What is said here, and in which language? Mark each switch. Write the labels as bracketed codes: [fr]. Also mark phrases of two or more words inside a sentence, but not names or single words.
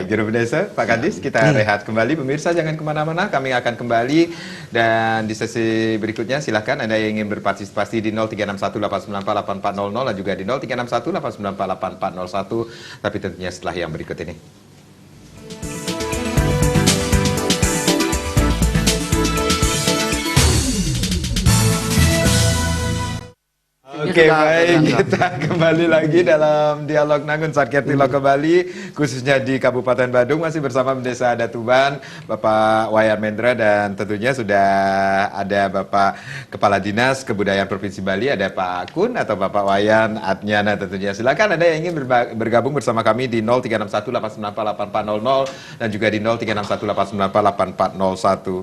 [id] Juru Desa, Pak Kadis, kita rehat kembali. Pemirsa jangan kemana-mana, kami akan kembali dan di sesi berikutnya silahkan Anda yang ingin berpartisipasi di 0361894800 dan juga di 0361894801, tapi tentunya setelah yang berikut ini. Oke, baik, kita kembali lagi dalam dialog Nangun Satkerti Loka Bali, khususnya di Kabupaten Badung, masih bersama Desa Adat Tuban, Bapak Wayan Mendra, dan tentunya sudah ada Bapak Kepala Dinas Kebudayaan Provinsi Bali, ada Pak Kun atau Bapak Wayan Adnyana tentunya. Silakan Anda yang ingin bergabung bersama kami di 0361894800 dan juga di 0361894801.